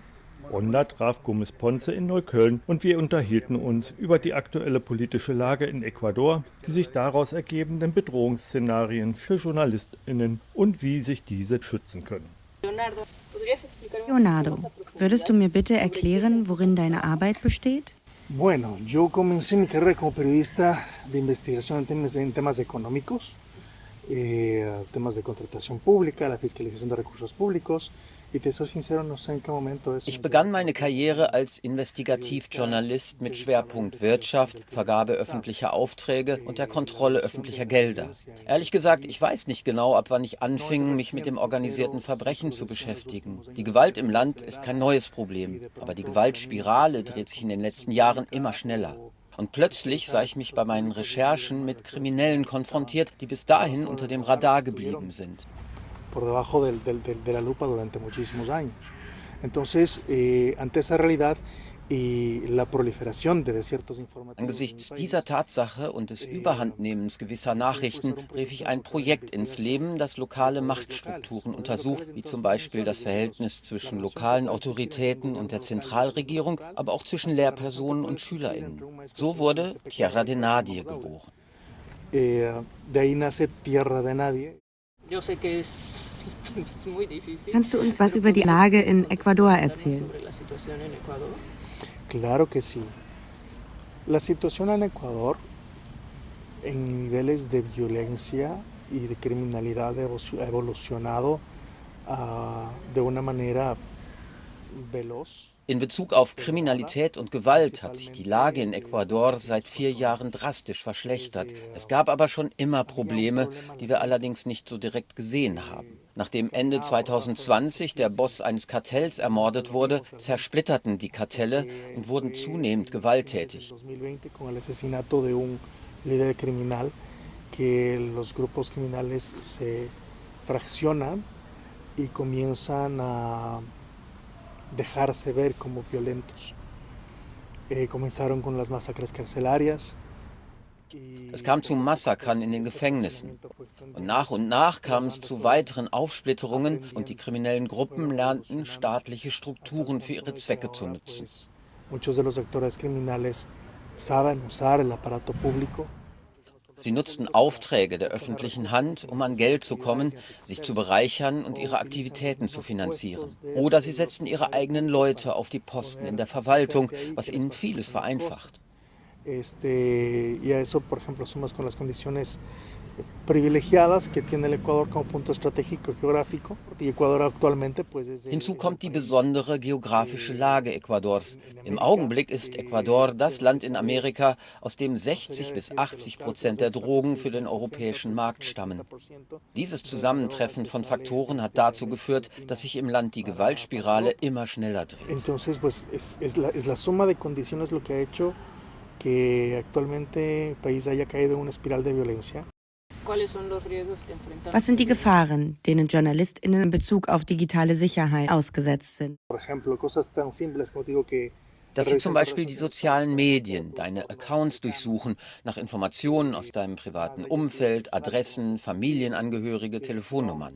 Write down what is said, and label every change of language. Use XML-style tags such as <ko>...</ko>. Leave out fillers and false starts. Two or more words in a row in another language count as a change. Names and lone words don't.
<de>Ronda traf Gómez Ponce in Neukölln und wir unterhielten uns über die aktuelle politische Lage in Ecuador, die sich daraus ergebenden Bedrohungsszenarien für JournalistInnen und wie sich diese schützen können. Leonardo, würdest du mir bitte erklären, worin deine Arbeit besteht?</de> <es>Bueno, yo comencé mi carrera como periodista de investigación en temas económicos, temas de contratación pública, la fiscalización de recursos públicos. Y te soy sincero, no sé en qué momento eso.</es> <de>Ich begann meine Karriere als Investigativjournalist mit Schwerpunkt Wirtschaft, Vergabe öffentlicher Aufträge und der Kontrolle öffentlicher Gelder. Ehrlich gesagt, ich weiß nicht genau, ab wann ich anfing, mich mit dem organisierten Verbrechen zu beschäftigen. Die Gewalt im Land ist kein neues Problem, aber die Gewaltspirale dreht sich in den letzten Jahren immer schneller. Und plötzlich sah ich mich bei meinen Recherchen mit Kriminellen konfrontiert, die bis dahin unter dem Radar geblieben sind.</de> <es>Por debajo de la lupa durante muchísimos años. Entonces, ante esa realidad y la proliferación de desiertos informativos.</es> <de>Angesichts dieser Tatsache und des Überhandnehmens gewisser Nachrichten rief ich ein Projekt ins Leben, das lokale Machtstrukturen untersucht, wie zum Beispiel das Verhältnis zwischen lokalen Autoritäten und der Zentralregierung, aber auch zwischen Lehrpersonen und SchülerInnen. So wurde Tierra de Nadie geboren.</de> <es>De ahí nace Tierra de Nadie.</es> <de>Kannst du uns was über die Lage in Ecuador erzählen?</de> <es>Claro que sí. La situación en Ecuador, en niveles de violencia y de criminalidad, ha evolucionado de una manera veloz.</es> <de>In Bezug auf Kriminalität und Gewalt hat sich die Lage in Ecuador seit 4 Jahren drastisch verschlechtert. Es gab aber schon immer Probleme, die wir allerdings nicht so direkt gesehen haben. Nachdem Ende 2020 der Boss eines Kartells ermordet wurde, zersplitterten die Kartelle und wurden zunehmend gewalttätig.</de> <es>Dejarse ver como violentos. Comenzaron con las masacres carcelarias.</es> <de>Es kam zu Massakern in den Gefängnissen. Und nach kam es zu weiteren Aufsplitterungen und die kriminellen Gruppen lernten, staatliche Strukturen für ihre Zwecke zu nutzen.</de> <es>Muchos de los actores criminales saben usar el aparato público.</es> <de>Sie nutzten Aufträge der öffentlichen Hand, um an Geld zu kommen, sich zu bereichern und ihre Aktivitäten zu finanzieren. Oder sie setzten ihre eigenen Leute auf die Posten in der Verwaltung, was ihnen vieles vereinfacht.</de> <es>Y a eso, por ejemplo, sumas con las condiciones privilegiadas que tiene el Ecuador como punto estratégico geográfico. Y Ecuador actualmente, pues,</es> <de>Hinzu kommt die besondere geografische Lage Ecuadors. Im Augenblick ist Ecuador das Land in Amerika, aus dem 60-80% der Drogen für den europäischen Markt stammen. Dieses Zusammentreffen von Faktoren hat dazu geführt, dass sich im Land die Gewaltspirale immer schneller dreht.</de> <es>Entonces, pues, es la suma de condiciones lo que ha hecho que actualmente el país haya caído en una espiral de violencia.</es> <de>Was sind die Gefahren, denen JournalistInnen in Bezug auf digitale Sicherheit ausgesetzt sind? Dass sie zum Beispiel die sozialen Medien, deine Accounts durchsuchen, nach Informationen aus deinem privaten Umfeld, Adressen, Familienangehörige, Telefonnummern.</de>